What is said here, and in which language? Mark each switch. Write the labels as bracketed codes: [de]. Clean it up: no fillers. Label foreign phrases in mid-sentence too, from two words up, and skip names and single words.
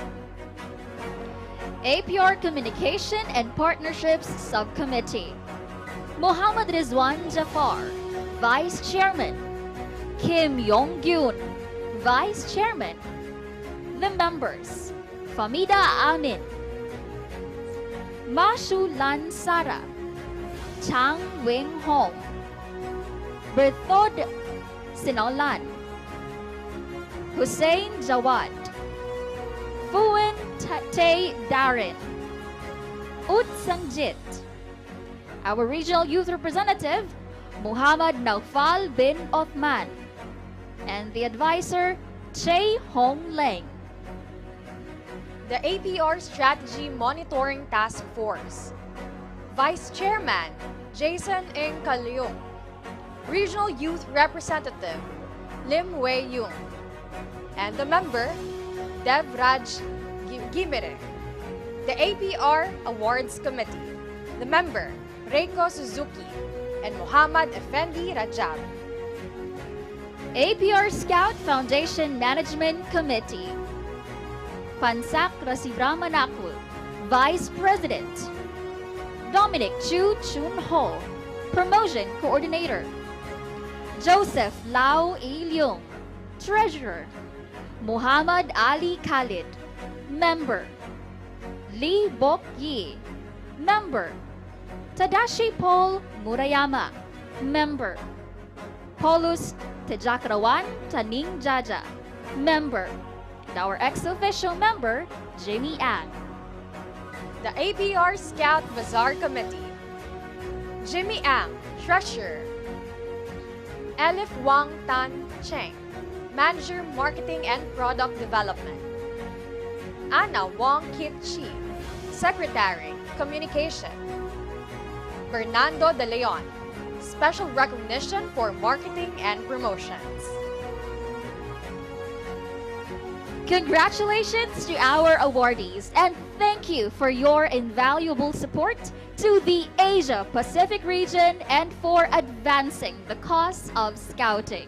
[en] APR Communication and Partnerships Subcommittee, Muhammad Rizwan Jafar, Vice Chairman. Kim Yong-gyun, Vice Chairman. The members, Famida Amin, Mashu Lan Sara, Chang Wing Hong, Berthod Sinolan, Hussein Jawad, Fuin Tay Darin, Ut Sangjit, our Regional Youth Representative, Muhammad Naufal bin Othman, and the advisor, Che Hong Leng. The APR Strategy Monitoring Task Force, Vice Chairman, Jason Ng Kalyong, Regional Youth Representative, Lim Wei Yung, and the member, Devraj Gimere. The APR Awards Committee, the member, Reiko Suzuki, and Muhammad Effendi Rajab. APR Scout Foundation Management Committee. Pansak Rasibramanakul, Vice President. Dominic Chu Chun Ho, Promotion Coordinator. Joseph Lau Ilyong, Treasurer. Muhammad Ali Khalid, Member. Lee Bok Yi, Member. Tadashi Paul Murayama, Member. Paulus Tejakrawan Taning Jaja, Member. And our ex-official member, Jimmy Ang. The APR Scout Bazaar Committee. Jimmy Ang, Treasurer. Elif Wang Tan Cheng, Manager Marketing and Product Development. Anna Wong Kit Chi, Secretary, Communication. Fernando De Leon, Special Recognition for Marketing and Promotions. Congratulations to our awardees, and thank you for your invaluable support to the Asia Pacific region and for advancing the cause of Scouting.